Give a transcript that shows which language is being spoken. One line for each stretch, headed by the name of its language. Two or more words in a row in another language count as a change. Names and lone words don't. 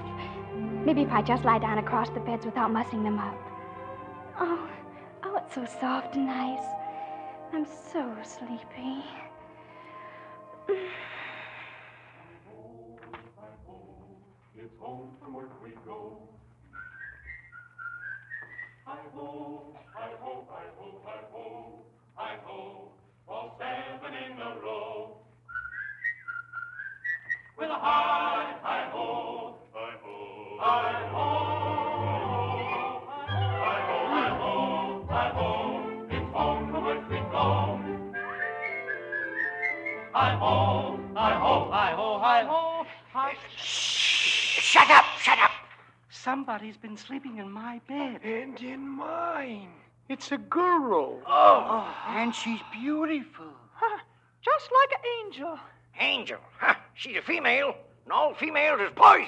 English: Maybe if I just lie down across the beds without mussing them up. Oh, it's so soft and nice. I'm so sleepy. It's home from work we go. Hi-ho, hi-ho, hi-ho, hi-ho, hi-ho, all 7 in a row. With a hi, hi-ho, hi-ho, hi-ho. Hi-ho, hi-ho, hi-ho, hi-ho, hi. Shut up, shut up. Somebody's been sleeping in my bed. And in mine. It's a girl. Oh, and she's beautiful. Just like an angel. Angel? Huh, she's a female. And all females is poison.